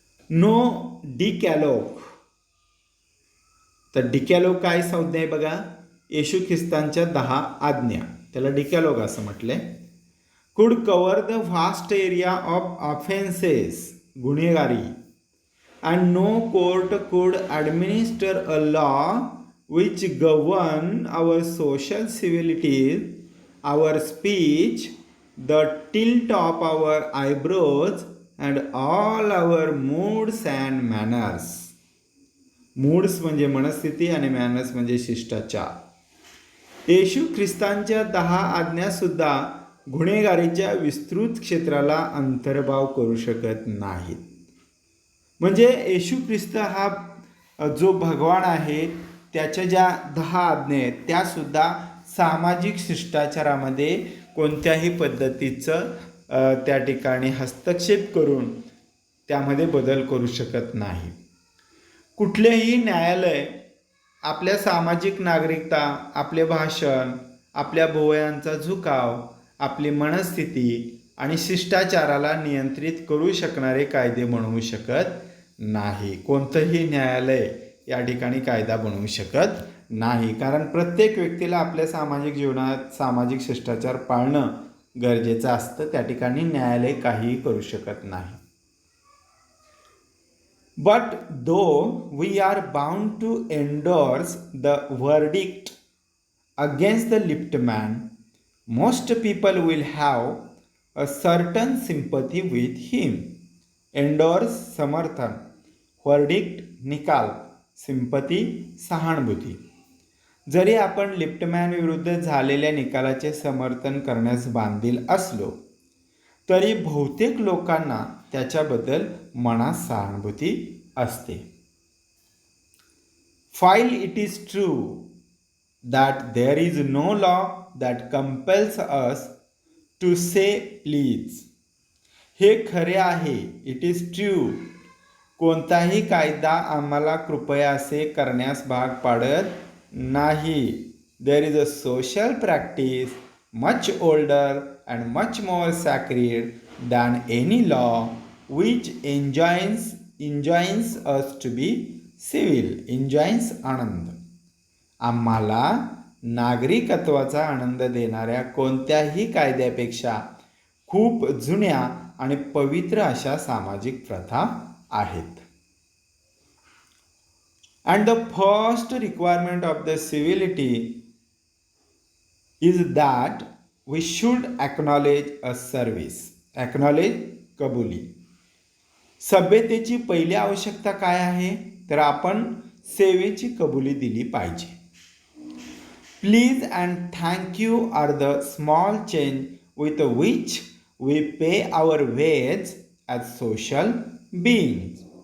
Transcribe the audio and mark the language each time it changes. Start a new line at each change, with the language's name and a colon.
English: No decalogue.
Marathi: तर डिकॅलोग काय संज्ञा आहे बघा, येशू ख्रिस्तांच्या 10 आज्ञा, त्याला डिकॅलोग असं म्हटलंय.
English: Could cover the vast area of offences, गुन्हेगारी. And no court could administer a law which govern our social civilities, our speech, the tilt of our eyebrows, and all our moods and manners.
Marathi: Moods म्हणजे मनस्थिती आणि manners म्हणजे शिष्टाचार. येशू ख्रिस्तांच्या 10 आज्ञासुद्धा गुन्हेगारीच्या विस्तृत क्षेत्राला अंतर्भाव करू शकत नाहीत. म्हणजे येशू ख्रिस्त हा जो भगवान आहे त्याच्या ज्या 10 आज्ञा आहेत त्यासुद्धा सामाजिक शिष्टाचारामध्ये कोणत्याही पद्धतीचं त्या ठिकाणी हस्तक्षेप करून त्यामध्ये बदल करू शकत नाही. कुठलेही न्यायालय आपल्या सामाजिक नागरिकता, आपले भाषण, आपल्या भुवयांचा झुकाव, आपली मनस्थिती आणि शिष्टाचाराला नियंत्रित करू शकणारे कायदे बनवू शकत नाही. कोणतंही न्यायालय या ठिकाणी कायदा बनवू शकत नाही, कारण प्रत्येक व्यक्तीला आपल्या सामाजिक जीवनात सामाजिक शिष्टाचार पाळणं गरजेचं असतं. त्या ठिकाणी न्यायालय काहीही करू शकत नाही.
English: But though we are bound to endorse the verdict against the liftman, most people will have a certain sympathy with him.
Marathi: Endorse समर्थन, वर्डिक्ट निकाल, सिंपथी सहानुभूती. जरी आपण लिफ्टमॅन विरुद्ध झालेल्या निकालाचे समर्थन करण्यास बांधील असलो तरी बहुतेक लोकांना त्याच्याबद्दल मनात सहानुभूती असते.
English: While it is true that there is no law that compels us to say please.
Marathi: हे खरे आहे,
English: it is true,
Marathi: कोणताही कायदा आम्हाला कृपया असे करण्यास भाग पाडत नाही.
English: There is a social practice much older and much more sacred than any law which enjoins us to be civil.
Marathi: enjoins आनंद. आम्हाला नागरिकत्वाचा आनंद देणाऱ्या कोणत्याही कायद्यापेक्षा खूप जुन्या आणि पवित्र अशा सामाजिक प्रथा आहेत.
English: And the first requirement of the civility is that we should acknowledge a service.
Marathi: Acknowledge, कबुली. सभ्यतेची पहिली आवश्यकता काय आहे, तर आपण सेवेची कबुली दिली पाहिजे.
English: Please and thank you are the small change with which we pay our wages as social beings.